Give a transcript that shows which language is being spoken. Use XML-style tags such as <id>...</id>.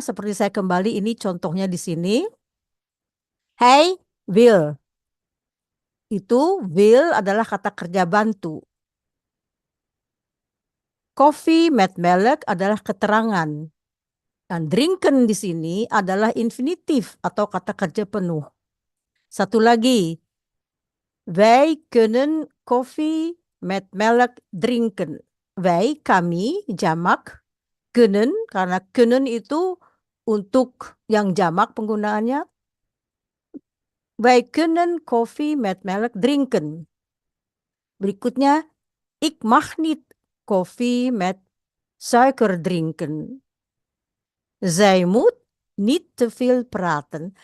<id>Seperti saya kembali ini contohnya di sini. Hey, Will. Itu will adalah kata kerja bantu.</id> <nl>Coffee met melk</nl> <id>adalah keterangan. Dan drinken di sini adalah infinitif atau kata kerja penuh. Satu lagi.</id> <nl>Wij kunnen koffie met melk drinken.</nl> <id>Wij, kami, jamak. Kunnen, karena kunnen itu untuk yang jamak penggunaannya.</id> <nl>Wij kunnen koffie met melk drinken.</nl> <id>Berikutnya,</id> <nl>ik mag niet koffie met suiker drinken. Zij moet niet te veel praten.</nl>